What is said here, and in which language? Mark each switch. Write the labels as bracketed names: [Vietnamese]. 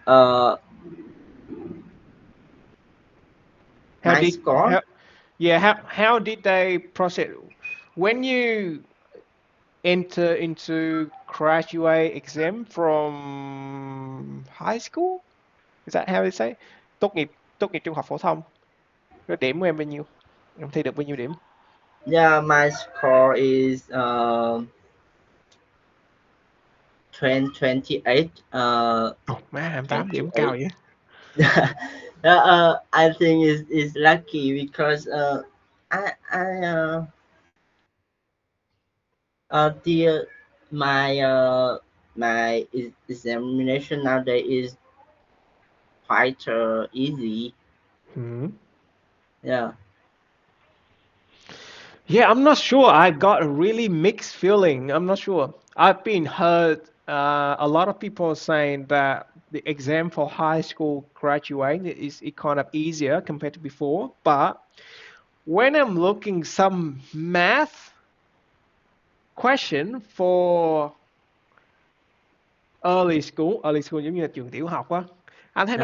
[English] How my did score. how yeah how did they process when you enter into graduate exam from high school? Is that how they say? [Vietnamese] Tốt nghiệp tốt nghiệp trung học phổ thông. Cái điểm của em bao nhiêu? Em thi được bao nhiêu điểm? [English] Yeah, my score is 28. [Vietnamese] Ồ, má 28 điểm cao 28. vậy. [English] I think is lucky because I the my my examination nowadays is quite easy. Hmm. Yeah. Yeah, I'm not sure. I got a really mixed feeling. I'm not sure. I've been heard a lot of people saying that the exam for high school graduating is it kind of easier compared to before. But when I'm looking some math question for early school [Vietnamese] giống như là trường tiểu học á, anh thấy nó